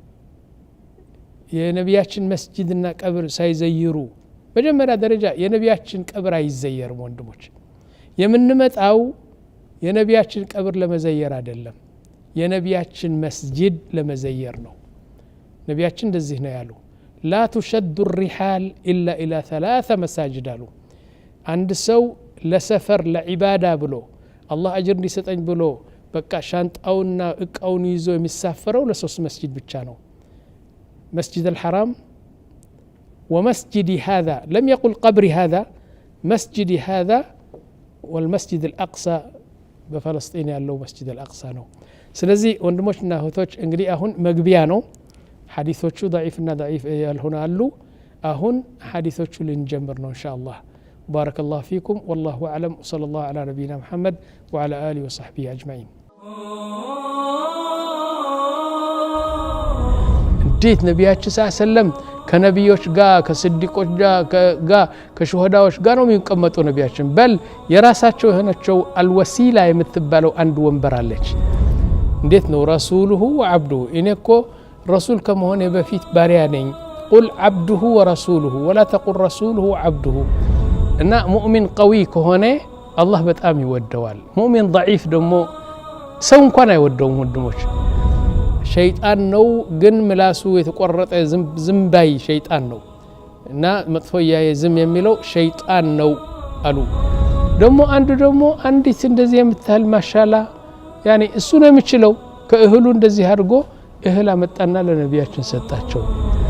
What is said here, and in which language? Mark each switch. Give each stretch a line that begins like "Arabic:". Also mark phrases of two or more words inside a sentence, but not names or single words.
Amharic: የነቢያችን መስጂድና ቀብር ሳይዘይሩ መጀመሪያ ደረጃ የነቢያችን ቀብር አይዘየርም ወንድሞች የምንመጣው የነቢያችን ቀብር ለመዘየር አይደለም የነቢያችን መስጂድ ለመዘየር ነው ነቢያችን እንደዚህ ነው ያሉ لا
Arabic: تشد الرحال إلا إلى 3 مساجد
Amharic: አሉ አንድ ሰው ለሰፈር ለዒባዳ ብሎ አላህ አጅር እንዲሰጠኝ ብሎ በቃ ሻንጣውና እቃውን ይዞ የሚሳፈረው ለሶስት መስጂድ ብቻ ነው
Arabic: مسجد الحرام ومسجدي هذا لم يقل قبري هذا مسجدي هذا والمسجد الأقصى بفلسطين ያለው مسجد الأقصى
Amharic: ነው ስለዚህ ወንድሞችና እህቶች እንግዲህ አሁን መግቢያ ነው ሐዲሶቹ ضعيفና ضعيف ያልሆነ አሉ አሁን ሐዲሶቹ ልንጀምር ነው ኢንሻአላህ
Arabic: بارك الله فيكم والله أعلم وصلى الله على نبينا محمد وعلى آله وصحبه أجمعين
Amharic: እንዴት ነቢያችን
Arabic: صلى الله عليه وسلم
Amharic: ከነቢዮች ጋር ከስዲቆች ጋር ከሹሃዳዎች ጋር ነው የሚቀመጡ ነቢያችን በል የራሳቸው የሆነቸው አልወሲላ የምትባለው አንድ ወንበር አለች እንዴት ነው ረሱሉሁ ወዐብዱሁ እኔኮ ረሱል ከመሆኔ በፊት ባሪያ ነኝ
Arabic: قل عبده ورسوله ولا تقل رسوله وعبده
Amharic: እና
Arabic: مؤمن قوي
Amharic: ከሆነ አላህ በጣም ይወደዋል ሙእሚን ضعيف ደግሞ ሰው እንኳን አይወደውም ወንድሞች ሸይጣን ነው ግን ምላሱ የተቆረጠ ዝምባይ ሸይጣን ነው እና መጥፎ ያየ ዝም የሚለው ሸይጣን ነው አሉ ደግሞ አንዱ ደግሞ አንዲት እንደዚህ የምታል
Arabic: ما شاء الله يعني
Amharic: እሱ ነው የሚችለው ከእህሉ እንደዚህ አድርጎ እህል አመጣና ለነቢያችን ሰጣቸው